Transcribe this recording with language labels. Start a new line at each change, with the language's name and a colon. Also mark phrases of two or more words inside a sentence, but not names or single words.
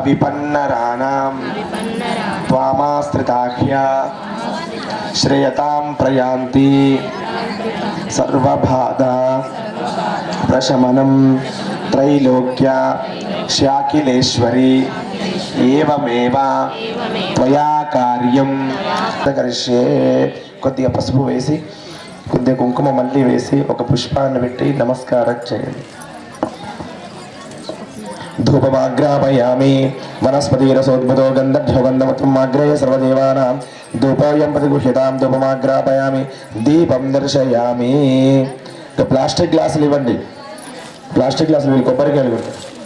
Sanskrit: विपन्नराणां त्वामाश्रिताह्य श्रेयतां प्रयान्ति सर्वबाधा प्रशमनं त्रैलोक्य शाकिलेश्वरी एवमेव त्वया कार्यं करिष्ये
Telugu: కొద్దిగా పసుపు వేసి కొద్దిగా కుంకుమ మళ్ళీ వేసి ఒక పుష్పాన్ని పెట్టి నమస్కారం చేయండి
Sanskrit: ధూపమాగ్రాపయామి వనస్పతిరసోద్భుతో గంధర్వగంధమత్రమాగ్రయ సర్వదేవానాం ధూపోయం ప్రతిగృహ్యతాం ధూపమాగ్రాపయామి దీపం దర్శయామి
Telugu: ప్లాస్టిక్ గ్లాసులు ఇవ్వండి ప్లాస్టిక్ గ్లాసులు వీళ్ళు కొబ్బరికాయలు పెట్టండి